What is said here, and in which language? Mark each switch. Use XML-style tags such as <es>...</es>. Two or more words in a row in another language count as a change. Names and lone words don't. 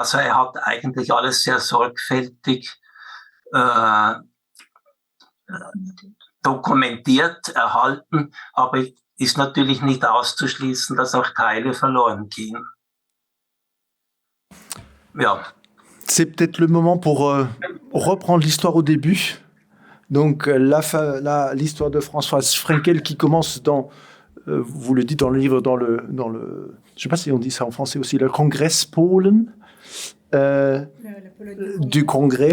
<de>Also er hat eigentlich alles sehr sorgfältig dokumentiert, erhalten. Aber ist natürlich nicht auszuschließen, dass auch Teile verloren gehen. Ja.</de> <fr>C'est peut-être le moment pour reprendre l'histoire au début. Donc l'histoire de Françoise Frenkel qui commence dans, vous le dites dans le livre, dans le, je sais pas si on dit ça en français aussi, le</fr> <de>Kongress Polen</de> <fr>du Congrès.</fr>